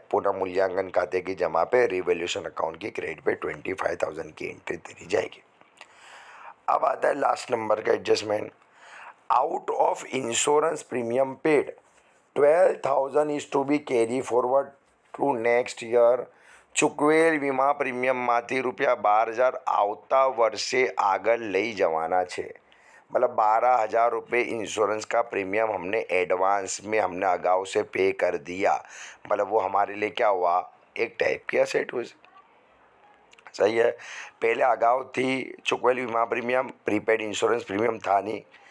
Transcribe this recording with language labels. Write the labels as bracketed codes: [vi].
[hi] पुनः मूल्यांकन खाते की जमा पे रिवैल्यूएशन अकाउंट की क्रेडिट पे 25,000 की एंट्री देनी जाएगी। अब आता है लास्ट नंबर का adjustment. [en] Out of insurance premium paid 12,000 is to be carry forward to next year. [gu] ચૂકવેલ વીમા પ્રીમિયમમાંથી ₹12,000 આવતા વર્ષે આગળ લઈ જવાના છે। [hi] मतलब 12,000 रुपये इंश्योरेंस का प्रीमियम हमने एडवांस में, हमने अगाऊ से पे कर दिया। मतलब वो हमारे लिए क्या हुआ, एक टाइप की असेट हुई। सही है। पहले अगाऊ थी चुकवेल बीमा प्रीमियम, प्रीपेड इंश्योरेंस प्रीमियम था नहीं।